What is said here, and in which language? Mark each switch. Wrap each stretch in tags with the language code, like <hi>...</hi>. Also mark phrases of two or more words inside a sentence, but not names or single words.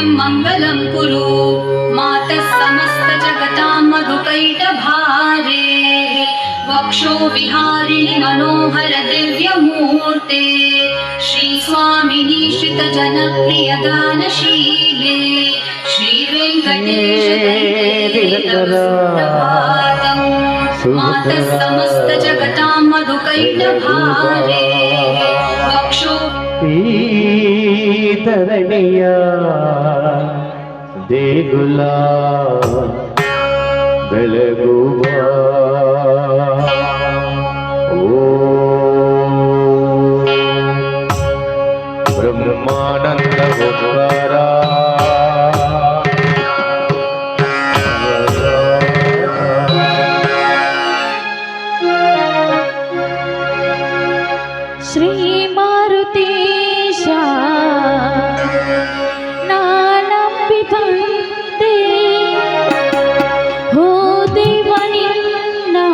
<sa>मङ्गलं कुरु मातः समस्त जगतां मधुकैटभारे वक्षो विहारिणि मनोहर दिव्यमूर्ते श्री स्वामिनी श्रित जनप्रिय दानशीले श्री वेंकटेश दैत्यप्रभातं मातः समस्त जगतां मधुकैटभारे वक्षो</sa> <kn>ಧರಣಿಯ ದೇಗುಲ ಬೆಳಗುವ ಬ್ರಹ್ಮಾನಂದ ಓಂಕಾರ ಶ್ರೀ ಮಾರುತೇಶ ನಾನಂಬಿ ಬಂದೆ ಹೋ ದೇವನಿನ್ನ</kn>